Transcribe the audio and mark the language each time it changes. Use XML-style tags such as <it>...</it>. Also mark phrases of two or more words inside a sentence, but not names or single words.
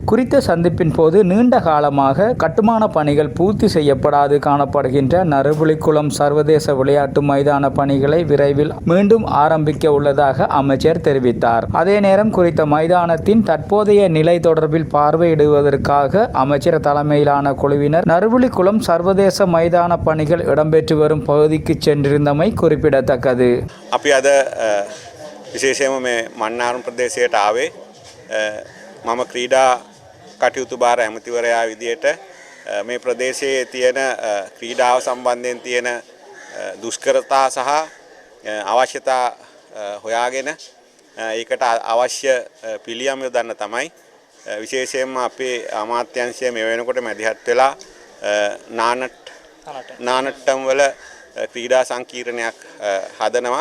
<ta>குறித்த சந்திப்பின் போது நீண்ட காலமாக கட்டுமான பணிகள் பூர்த்தி செய்யப்படாது காணப்படுகின்ற நறுபுலிக்குளம் சர்வதேச விளையாட்டு மைதான பணிகளை விரைவில் மீண்டும் ஆரம்பிக்க உள்ளதாக அமைச்சர் தெரிவித்தார். அதே நேரம் குறித்த மைதானத்தின் தற்போதைய நிலை தொடர்பில் பார்வையிடுவதற்காக அமைச்சர் தலைமையிலான குழுவினர் நறுபுலிக்குளம் சர்வதேச மைதான பணிகள் இடம்பெற்று வரும் பகுதிக்கு சென்றிருந்தமை குறிப்பிடத்தக்கது.</ta> <si>අපි අද විශේෂයෙන්ම මේ මන්නාරම් ප්‍රදේශයට ආවේ මම ක්‍රීඩා කටයුතු භාර ඇමතිවරයා විදියට මේ ප්‍රදේශයේ තියෙන ක්‍රීඩාව සම්බන්ධයෙන් තියෙන දුෂ්කරතා සහ අවශ්‍යතා හොයාගෙන ඒකට අවශ්‍ය පිළියම් යොදන්න තමයි විශේෂයෙන්ම අපේ අමාත්‍යාංශය මේ වෙනකොට මැදිහත් වෙලා නානට්ටම් වල ක්‍රීඩා සංකීර්ණයක් හදනවා.</si>